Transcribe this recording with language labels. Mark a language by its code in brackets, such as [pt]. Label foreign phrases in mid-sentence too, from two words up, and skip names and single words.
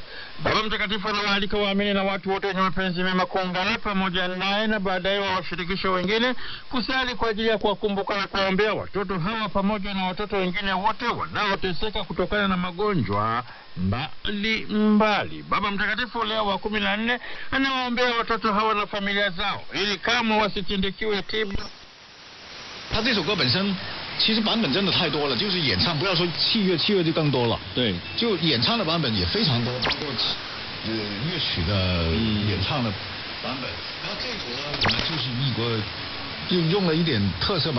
[sw] Baba Mtakatifu anawaalika waamini na watu wote wenye mapenzi mema kuungana pamoja naye na baadaye wawashirikishe wengine kusali kwa ajili ya kuwakumbuka na kuwaombea watoto hawa pamoja na watoto wengine wote wanaoteseka kutokana na magonjwa mbali. Baba Mtakatifu Leo wa 14 anawaombea watoto hawa na familia zao ili kama wasitindikiwe tiba. [zh] 他这首歌本身其实版本真的太多了，就是演唱不要说器乐就更多了。对，就演唱的版本也非常多，包括乐曲的演唱的版本。然后这首呢，我们就是一个就用了一点特色吧。